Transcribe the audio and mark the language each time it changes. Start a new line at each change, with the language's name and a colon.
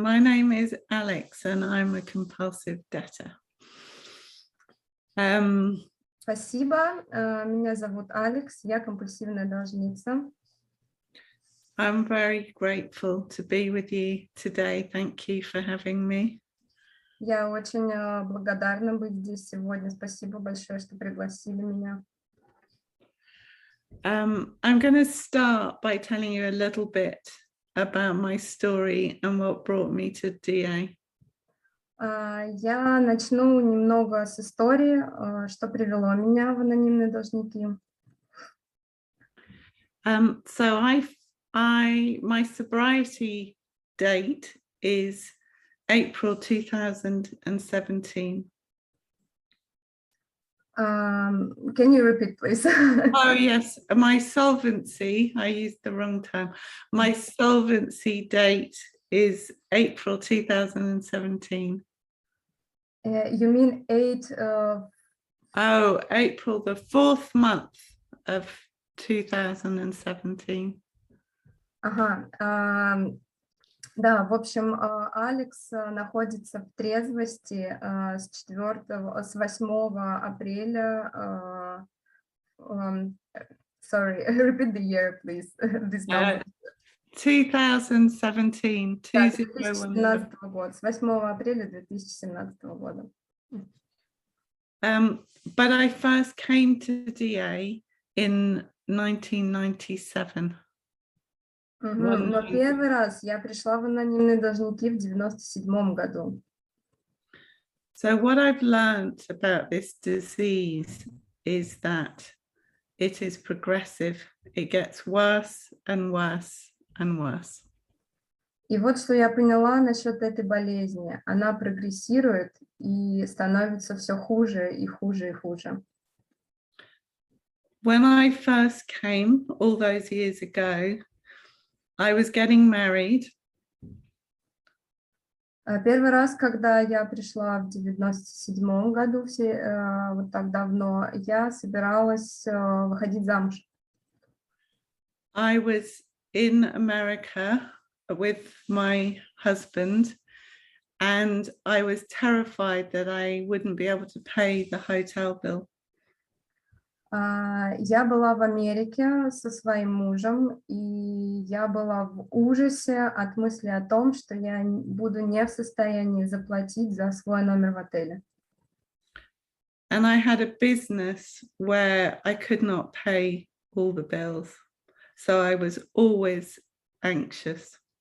English: My name is Alex, and I'm a compulsive debtor.
Russian: Спасибо. Меня зовут Алекс, я компульсивная должница.
English: I'm very grateful to be with you today. Thank you for having me.
Russian: Я очень благодарна быть здесь сегодня. Спасибо большое, что пригласили меня.
English: I'm going to start by telling you a little bit about my story and what brought me to DA.
Russian: Я начну немного с истории, что привело меня в анонимные должники.
English: So my sobriety date is April 2017. Can you repeat, please? Oh, yes. My solvency, I used the wrong term. My solvency date is April 2017. You mean 8 Oh, April, the 4th month of 2017.
Russian: Ага. Да, в общем, Алекс находится в трезвости с 8 апреля.
English: Sorry, repeat the year, please. This number. 2017.
Russian: 2017 года, с 8 апреля 2017 года.
English: But I first came to DA in 1997.
Russian: Но первый раз я пришла в анонимные должники в 97 году.
English: So what I've learned about this disease is that it is progressive. It gets worse and worse and worse.
Russian: И вот что я поняла насчет этой болезни. Она прогрессирует и становится все хуже и хуже и хуже.
English: When I first came all those years ago, I was getting married.
Russian: Первый раз, когда я пришла в 97 году, вот так давно, я собиралась выходить замуж.
English: I was in America with my husband, and I was terrified that I wouldn't be able to pay the hotel bill.
Russian: Я была в Америке со своим мужем, и я была в ужасе от мысли о том, что я буду не в состоянии заплатить за свой номер в отеле.
English: And I had a business where I could not pay all the bills, so I was always anxious.